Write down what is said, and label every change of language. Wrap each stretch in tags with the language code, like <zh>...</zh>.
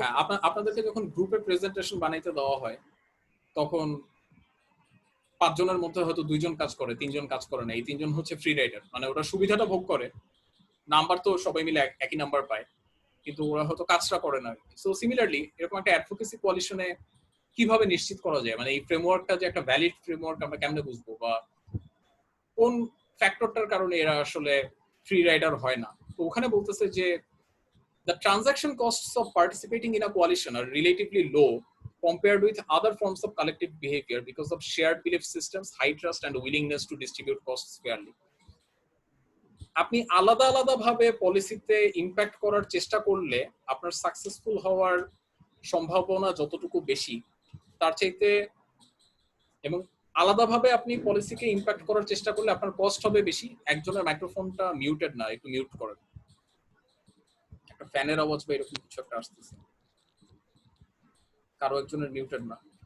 <bn>হ্যাঁ আপনাদেরকে যখন গ্রুপে প্রেজেন্টেশন বানাইতে দেওয়া হয়, তখন 5 জনের মধ্যে হয়তো 2 জন কাজ করে, 3 জন কাজ করে না, এই 3 জন হচ্ছে ফ্রি রাইডার, মানে ওরা সুবিধাটা ভোগ করে, নাম্বার তো সবাই মিলে একই নাম্বার পায়, কিন্তু ওরা হয়তো কাজটা করে না। সো সিমিলারলি এরকম একটা অ্যাডভোকেসি কোয়ালিশনে কিভাবে নিশ্চিত করা যায়, মানে এই ফ্রেমওয়ার্কটা যে একটা ভ্যালিড ফ্রেমওয়ার্ক আমরা কেমনে বুঝবো, বা কোন ফ্যাক্টরটার কারণে এরা আসলে ফ্রি রাইডার হয় না? তো ওখানে বলতেছে যে</bn> <en>the transaction costs of participating in a coalition are relatively low compared with other forms of collective behavior because of shared belief systems, high trust and willingness to distribute costs fairly.</en> <bn>আপনি আলাদা আলাদা ভাবে পলিসিতে impact করার চেষ্টা করলে আপনার successful হওয়ার সম্ভাবনা যতটুকু বেশি, তার চাইতে, এবং আলাদাভাবে আপনি পলিসিকে ইমপ্যাক্ট করার চেষ্টা করলে আপনার কস্ট হবে বেশি। একজনের মাইক্রোফোনটা মিউটেড না, একটু মিউট করেন, একটা ফ্যানের আওয়াজ বা এরকম কিছু একটা আসতেছে, কারো একজনের মিউটেড না।</bn>